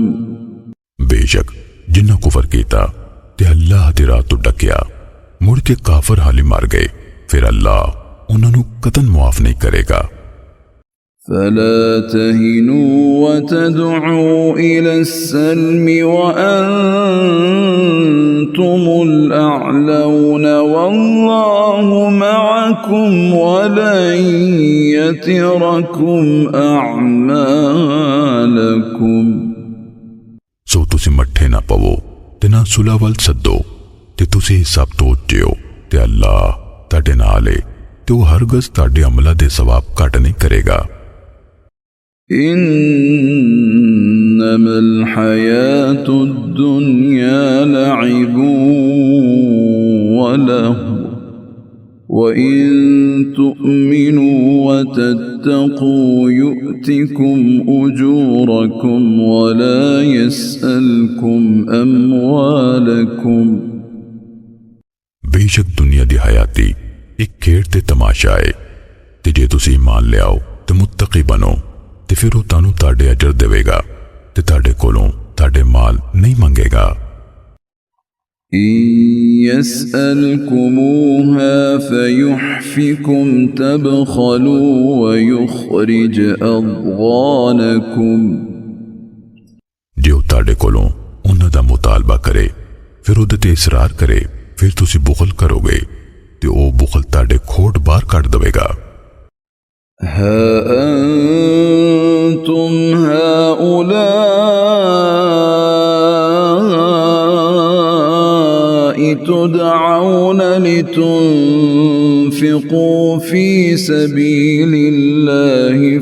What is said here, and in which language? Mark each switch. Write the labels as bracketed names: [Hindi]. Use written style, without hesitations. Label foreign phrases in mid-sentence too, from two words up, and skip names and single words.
[Punjabi] بیشک جنہاں کفر کیتا تے اللہ دی راہ توں ڈکیا مڑ کے کافر ہالی مر گئے فیر اللہ انہاں نوں قطعاً معاف نہیں کریگا. [Arabic] فلا تهنوا وتدعوا إلى السلم وأنتم الأعلون والله معكم ولن يتركم أعمالكم। [Punjabi] سو تسی مٹھے نا پوو تے نا صلح ول سدو تے تسی سب توں اچے ہو تے اللہ تہاڈے نال ہے تے وہ ہرگز تہاڈے عملاں دے ثواب گھٹ نہیں کریگا. [Arabic] إنما الحياة الدنيا لعب ولهو وإن تؤمنوا وتتقوا يؤتكم أجوركم ولا يسألكم أموالكم। [Punjabi] بیشک دنیا دی حیاتی ایک کھیڈ تے تماشا ہے تے جے تسی ایمان لے آؤ تے متقی بنو تے فیر وہ تانو تاڑے اجر دیویگا تے تاڑے کولوں تاڑے مال نہیں منگیگا. [Arabic] إن يسألكموها فيحفكم تبخلوا ويخرج أضغانكم। [Punjabi] جے وہ تاڑے کولوں انہاں دا مطالبہ کرے فیر اوہدے تے اصرار کرے فیر تسی بخل کروگے تے وہ بخل تاڑے کھوٹ باہر کٹ دیویگا. [Arabic] ها أنتم هؤلاء تدعون لتنفقوا في سبيل الله